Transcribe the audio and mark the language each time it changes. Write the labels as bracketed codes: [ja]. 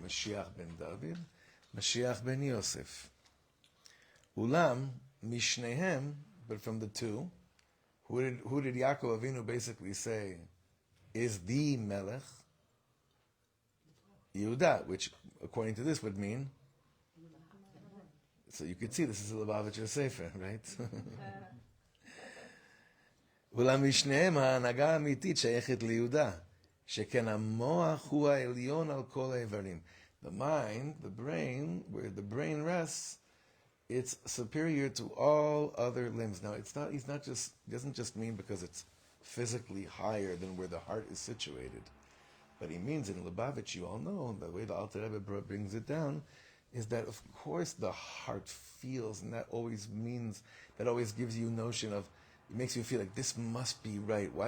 [en] Mashiach ben David, Mashiach ben Yosef. [he] Ulam mishnehem, [en] but from the two, Who did Yaakov Avinu basically say is the Melech? Yehuda, which according to this would mean. So you could see this is a Lubavitcher Sefer, right? [he] ולמשניהם ההנהגה האמיתית שייכת ליהודה, שכן המוח הוא העליון על כל האיברים. [en] The mind, the brain, where the brain rests, it's superior to all other limbs. Now, he doesn't just mean because it's physically higher than where the heart is situated. But he means in Lubavitch, you all know, the way the Alter Rebbe brings it down, is that of course the heart feels, and that always gives you a notion of, it makes you feel like this must be right. Why?